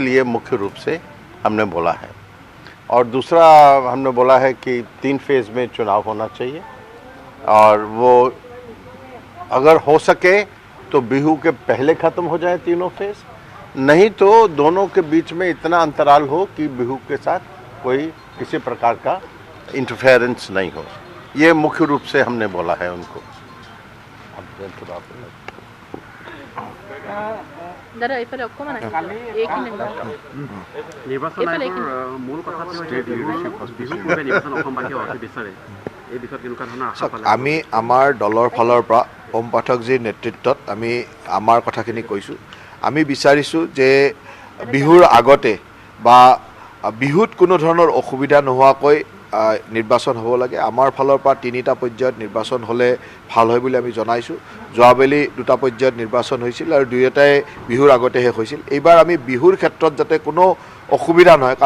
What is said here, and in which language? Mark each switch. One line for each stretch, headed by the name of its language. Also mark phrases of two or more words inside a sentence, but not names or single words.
Hindi: लिए मुख्य रूप से हमने बोला है और दूसरा हमने बोला है कि 3 फेज़ में चुनाव होना चाहिए और वो अगर हो सके तो बिहू के पहले ख़त्म हो जाए तीनों फेज़ नहीं तो दोनों के बीच में इतना अंतराल हो कि बिहू के साथ कोई किसी प्रकार का इंटरफेरेंस नहीं हो ये मुख्य रूप से हमने बोला है उनको
Assamese: দাদা এইফালে অকমান এইখিনি নিৰ্বাচন আয়োগৰ মূল কথাটো হৈছে বিহু পূৰ্বে নিৰ্বাচন অসমবাসীয়ে অতি বিচাৰে এই বিষয়ত কেনেকুৱা ধৰণৰ আশা পালে আমি আমাৰ দলৰ ফালৰ পৰা ওম পাঠকজীৰ নেতৃত্বত আমি আমাৰ কথাখিনি কৈছোঁ আমি বিচাৰিছোঁ যে বিহুৰ আগতে বা বিহুত কোনো ধৰণৰ অসুবিধা নোহোৱাকৈ নিৰ্বাচন হ'ব লাগে আমাৰ ফালৰ পৰা 3টা পৰ্যায়ত নিৰ্বাচন হ'লে ভাল হয় বুলি আমি জনাইছোঁ যোৱাবেলি 2টা পৰ্যায়ত নিৰ্বাচন হৈছিল আৰু দুয়োটাই বিহুৰ আগতে শেষ হৈছিল এইবাৰ আমি বিহুৰ ক্ষেত্ৰত যাতে কোনো অসুবিধা নহয় কাৰণ